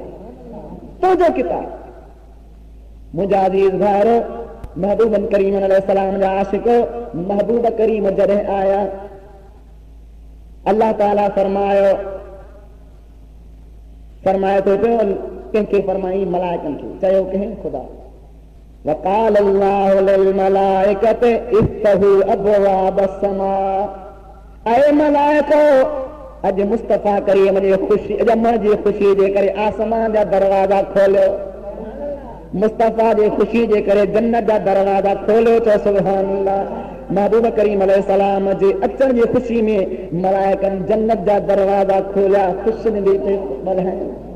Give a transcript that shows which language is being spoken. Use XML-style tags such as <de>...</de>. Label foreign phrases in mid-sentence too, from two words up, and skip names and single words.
<sd>तुंहिंजो किताब मुंहिंजा अज़ीज़ भाइरो, महबूब करीम अलैहिस्सलाम जा आशिक महबूब करीम जॾहिं आया, अल्लाह ताला फरमाए थो पियो, कंहिंखे फरमाई मलाइकनि खे, चयो कंहिं ख़ुदा।</sd> <ar>وقال الله للملائكة افتحوا أبواب السماء.</ar> <sd>ऐ मलाइको, अॼु मुस्तफ़ा करीम जी ख़ुशी, ॼमण जी ख़ुशी जे करे आसमान जा दरवाज़ा खोलियो, मुस्तफ़ा जी ख़ुशी जे करे जन्नत जा दरवाज़ा खोलियो। चओ</sd> <ar>سبحان الله.</ar> <sd>महबूब करीम अलैहिस्सलाम जे अचण जी ख़ुशी में मलाइकनि जन्नत जा दरवाज़ा खोलिया, ख़ुशनुदी ते ॿधाइनि।</sd>